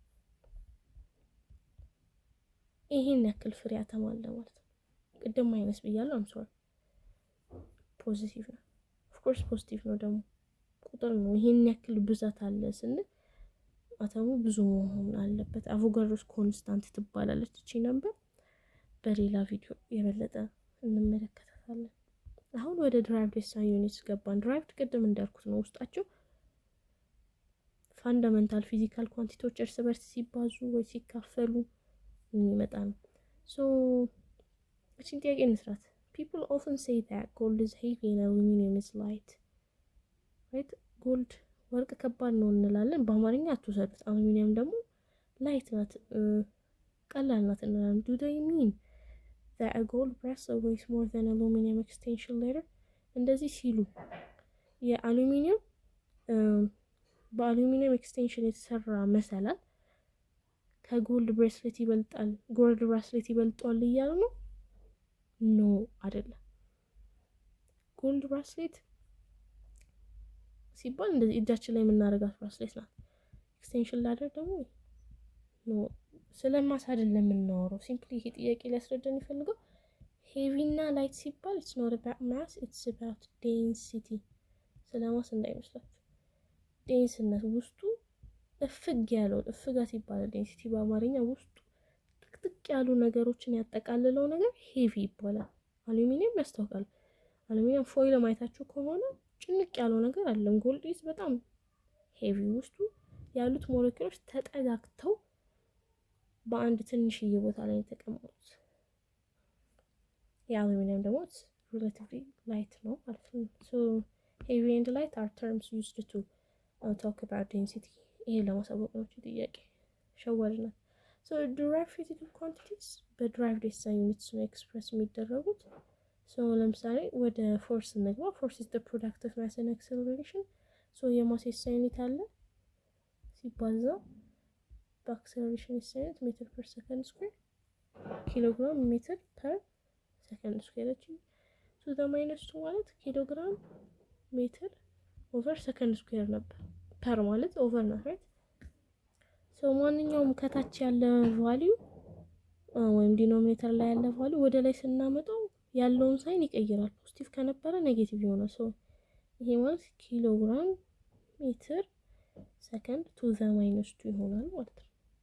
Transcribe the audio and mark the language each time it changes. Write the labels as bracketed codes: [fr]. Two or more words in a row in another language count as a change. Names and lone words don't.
[am] ይሄን ያክል ፍሬ አተም አለ ማለት ነው። ቅድም ማይነስ ብያለሁ። አምሶር ፖዚቲቭ ነው። [en] of course [am] ፖዚቲቭ ነው ደግሞ ቁጥር ነው። ይሄን ያክል ብዛት አለ ስንል አተሙ ብዙ መሆን አለበት። [en] Avogadro's constant [am] ትባላለች እቺ ነበር። በሌላ ቪዲዮ የበለጠ እንመለከታለን። አሁን ወደ [en] derived SI units [am] ገባን። ድራይቭድ ቅድም እንዳልኩት ነው ውስጣቸው [en] fundamental physical [am] ኳንቲቲዎች እርስ በርስ ሲባዙ ወይ ሲካፈሉ የሚመጣ ነው። ሶ እቺን ጥያቄ እንስራት። [en] People often say that gold is heavy and aluminum is light. Right? Gold [am] ወርቅ ከባድ ነው እንላለን። በአማርኛ አትወሰዱት። አሉሚኒየም ደግሞ ላይት ናት፣ ቀላል ናት እንላለን። [en] Do they mean that a gold bracelet weighs more than aluminum extension layer? [am] እንደዚህ ሲሉ የአሉሚኒየም በአሉሚኒየም ኤክስቴንሽን የተሰራ መሰላል ከጎልድ ብሬስሌት ይበልጣል፣ [en] gold bracelet [am] ይበልጣል እያሉ ነው? ኖ አይደለም። [en] gold bracelet [am] ሲባል እንደዚህ እጃችን ላይ የምናደርጋት ብሬስሌት ናት። [en] extension ladder [am] ደግሞ ኖ። ስለማስ አይደለም የምናወራው። ሲምፕሊ ይሄ ጥያቄ ሊያስረዳን ይፈልገው ሄቪ እና ላይት ሲባል [en] it's not about mass, it's [am] about density። ስለማስ እንዳይመስላችሁ። ዴንስነት ውስጡ እፍግ ያለው እፍጋት ይባላል። ዴንሲቲ በአማርኛ ውስጡ ጥቅጥቅ ያሉ ነገሮችን ያጠቃልለው ነገር ሄቪ ይባላል። አሉሚኒየም ያስታውቃል። አሉሚኒየም ፎይል ማየታችሁ ከሆነ ጭንቅ ያለው ነገር አለ። [en] gold is [am] በጣም ሄቪ፣ ውስጡ ያሉት ሞለኪውሎች ተጠጋግተው በአንድ ትንሽዬ ቦታ ላይ የተቀመጡት። የአሉሚኒየም ደግሞ [en] relatively light [am] ነው ማለት ነው። [en] So heavy and light are terms used to talk about density። [am] ይሄ ለማሳወቅ ነው ጥያቄ ሸወድናል። [en] so derived physical quantities [am] በ [en] derived SI units [am] ነው ኤክስፕረስ የሚደረጉት። so ለምሳሌ ወደ ፎርስ እንግባ። ፎርስ [en] is the product of mass and acceleration። [am] so የማስ [en] SI unit [am] አለ ሲባዛ በአክሰለሬሽን [en] SI unit meter per second squared, kilogram meter per second [am] ስኩዌር። [en] so the -2 [am] ማለት [en] kilogram meter over second squared [am] ነበር። ፐር ማለት ኦቨር ነው ራይት። ሶ ማንኛውም ከታች ያለ ቫልዩ ወይም ዲኖሚኔተር ላይ ያለ ቫልዩ ወደ ላይ ስናመጣው ያለውን ሳይን ይቀይራል። ፖዚቲቭ ከነበረ ኔጌቲቭ ይሆናል። ሶ ይሄ ማለት [en] kilogram meter second to the -2 [am] ይሆናል ማለት ነው።